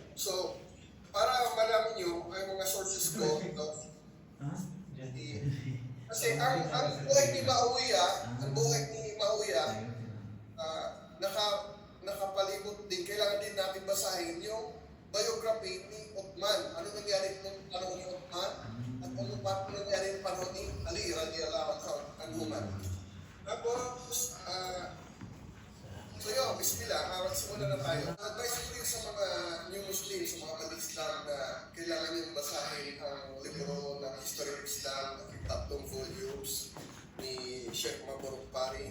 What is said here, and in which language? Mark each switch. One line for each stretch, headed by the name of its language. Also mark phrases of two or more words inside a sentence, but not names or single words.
Filipino: So, para malaman nyo ang mga sources ko ito, kasi ang buhay ni Maawiya, nakapalibot din, kailangan din natin basahin yung biography ni Uthman. Ano nangyari nung panahon ni Uthman? At ano nangyari nung panahon ni Ali
Arabic: رضي الله عنه.
Filipino: Tapos, so yun, bismillah, magsimula na tayo. Advice ko rin sa mga
English: new Muslim,
Filipino: sa mga Islam na kailangan nyo basahin ang libro ng History of Islam, 3 volumes ni Sheikh Mabruk Pari.